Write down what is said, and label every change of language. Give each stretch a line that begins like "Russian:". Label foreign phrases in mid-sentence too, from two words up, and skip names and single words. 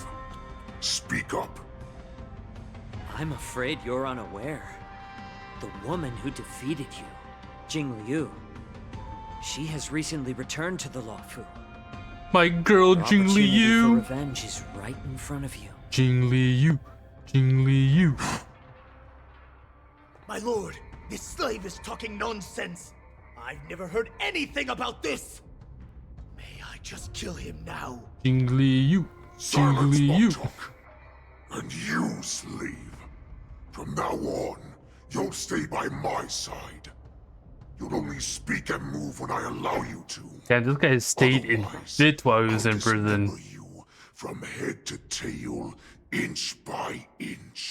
English: Speak up. I'm afraid you're unaware. The woman who defeated you, Jing Liu, she has recently returned to the Luofu. My girl, Your Jing opportunity Liu. for revenge is right in front of you. Jing Liu. Jing Liu. My lord, this slave is talking nonsense. I've never heard anything about this. May I just kill him now? Jing Liu. Jing Silence, Liu. Moktok. And you, slave. From now on, you'll stay by my side. You'll only speak and move when I allow you to. Damn, this guy stayed in fit while he was in prison. From head to tail, inch by inch.